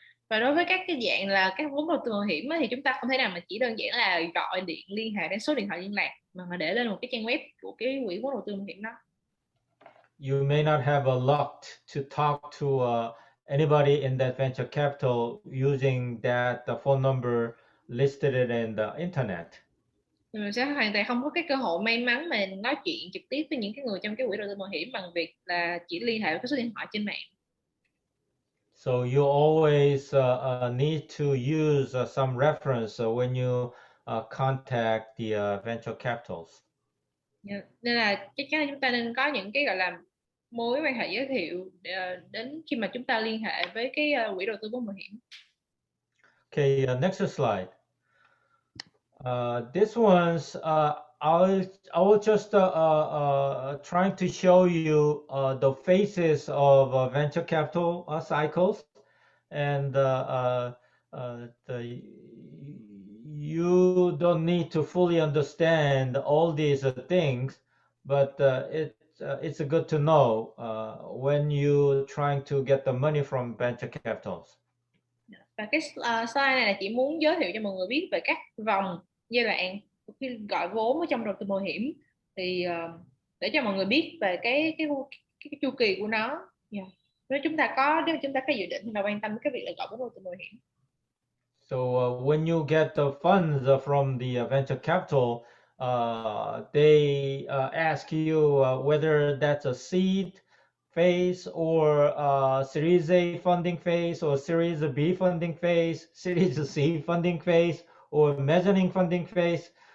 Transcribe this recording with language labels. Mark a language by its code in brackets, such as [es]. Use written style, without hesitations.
[vi] Và đối với các cái dạng là các vốn đầu tư mạo hiểm á, thì chúng ta không thể nào mà chỉ đơn giản là gọi điện liên hệ đến số điện thoại liên lạc mà để lên một cái trang web của cái quỹ vốn đầu tư mạo hiểm đó. [en] You may not have a luck to talk to anybody in that venture capital using that phone number listed in the internet. [vi] Mình sẽ hoàn toàn không có cái cơ hội may mắn mà nói chuyện trực tiếp với những cái người trong cái quỹ đầu tư mạo hiểm bằng việc là chỉ liên hệ với cái số điện thoại trên mạng. [en] So you always need to use some reference when you contact the venture capitals. [vi] Nên là chắc chắn là chúng ta nên có những cái gọi là mối quan hệ giới thiệu đến khi mà chúng ta liên hệ với cái quỹ đầu tư vốn mạo hiểm. [en] Okay, next slide. This one's I will just trying to show you the phases of venture capital cycles, and you don't need to fully understand all these things, but it's good to know when you trying to get the money from venture capitals. [vi] Và cái slide này là chỉ muốn giới thiệu cho mọi người biết về các vòng giai đoạn khi gọi vốn ở trong đầu tư mạo hiểm, thì để cho mọi người biết về cái chu kỳ của nó. Nếu chúng ta có dự định là quan tâm đến cái việc là gọi vốn đầu tư mạo hiểm. [en] So when you get the funds from the venture capital, they ask you whether that's a seed phase or Series A funding phase or Series B funding phase, Series C funding phase, or mezzanine funding phase.